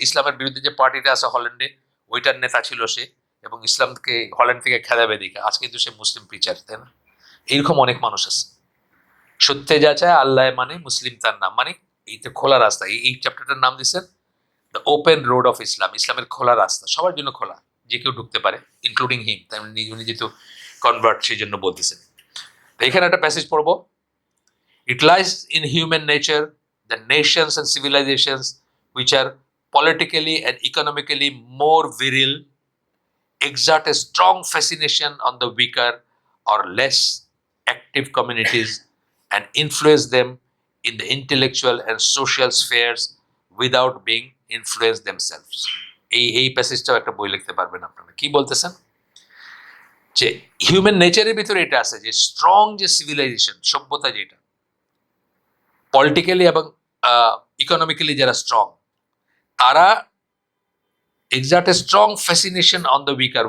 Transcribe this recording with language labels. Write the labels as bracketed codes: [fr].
[bn] ইসলামের বিরুদ্ধে যে পার্টিটা আছে হল্যান্ডে, ওইটার নেতা ছিল সে, এবং ইসলামকে হল্যান্ড থেকে খেদাবে দেখে আজ কিন্তু সে মুসলিম প্রিচার, তাই না? এইরকম অনেক মানুষ আছে। সত্যে যা চায় আল্লাহ মানে মুসলিম তার নাম, মানে এইটা খোলা রাস্তা। এই চ্যাপ্টারটার নাম দিচ্ছেন [en] The open road of Islam. [bn] ইসলামের খোলা রাস্তা, সবার জন্য খোলা, যে কেউ ঢুকতে পারে, [en] Including him. [bn] তাই উনি যেহেতু কনভার্ট, সেই জন্য বলতেছেন। তো এখানে একটা প্যাসেজ পড়বো। [en] It lies in human nature that nations and civilizations which are politically and economically more virile exert a strong fascination on the weaker or less active communities and influence them in the intellectual and social spheres without being influenced themselves. [bn] এই প্যাসেজটাও একটা বই লিখতে পারবেন আপনারা। কি বলতেছেন? যে human নেচারের ভিতরে এটা আছে যে স্ট্রং যে সিভিলাইজেশন, সভ্যতা যেটা পলিটিক্যালি এবং ইকোনমিক্যালি যারা স্ট্রং, তারা [en] Exact a strong fascination on the weaker.